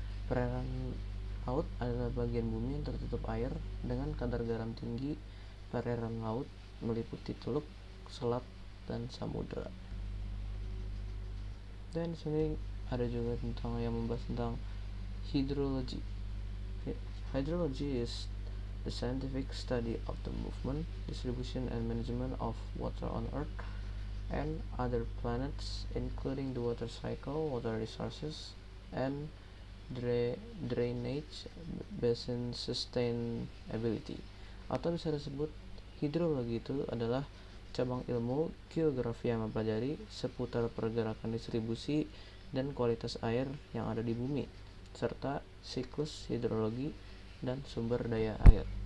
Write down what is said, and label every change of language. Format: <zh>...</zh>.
<id>Perairan laut adalah bagian bumi yang tertutup air dengan kadar garam tinggi. Perairan laut meliputi teluk, selat, dan samudera. Dan di sini ada juga tentang yang membahas tentang hydrology.</id> <en>Hydrology is the scientific study of the movement, distribution, and management of water on Earth and other planets, including the water cycle, water resources, and drainage basin sustainability.</en> <id>Atau bisa disebut hidrologi itu adalah cabang ilmu geografi yang mempelajari seputar pergerakan distribusi dan kualitas air yang ada di bumi, serta siklus hidrologi dan sumber daya air.</id>